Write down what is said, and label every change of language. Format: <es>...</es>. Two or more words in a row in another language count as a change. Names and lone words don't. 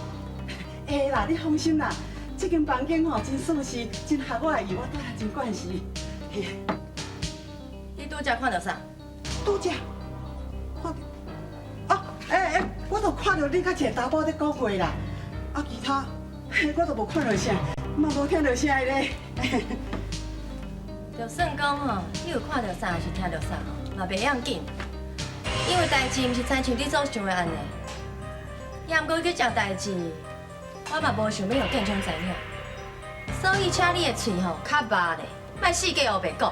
<nan>会啦，你放心啦，这间房间吼真舒适，真合我的意，我住来真惯势。你拄则看到啥？拄则看到。 我都看到你甲一个查某在讲话啦，啊，其他我都无看到啥，嘛无听到啥咧。就算讲吼，你有看到啥还是听到啥吼，嘛袂要紧，因为代志毋是亲像你所想的安尼。也毋过去这代志，我嘛无想要互建昌知影，所以请你的嘴吼较密咧，莫四界黑白讲。</nan>